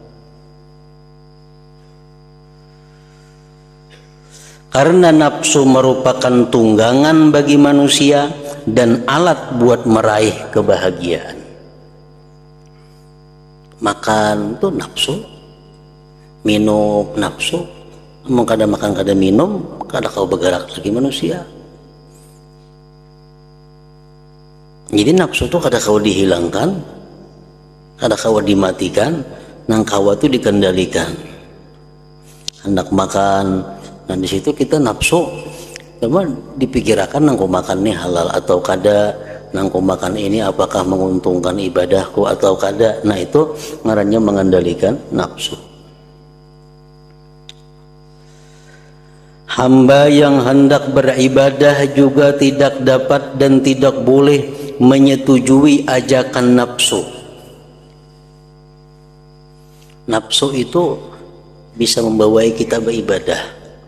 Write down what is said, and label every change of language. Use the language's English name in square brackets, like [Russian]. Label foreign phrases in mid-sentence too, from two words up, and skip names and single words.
[Indonesian] Karena nafsu merupakan tunggangan bagi manusia dan alat buat meraih kebahagiaan. Makan itu nafsu, minum nafsu. [Banjar] Mau kada makan kada minum, kada kau bergerak lagi manusia. Jadi nafsu itu kada kau dihilangkan, kada kau dimatikan, nang kau itu dikendalikan. Hendak makan. Nah, di situ kita nafsu, cuman dipikirkan nangku makan ini halal atau kada, nangku makan ini apakah menguntungkan ibadahku atau kada. Nah, itu ngarannya mengendalikan nafsu. [Indonesian] Hamba yang hendak beribadah juga tidak dapat dan tidak boleh menyetujui ajakan nafsu. Nafsu itu bisa membawai kita beribadah.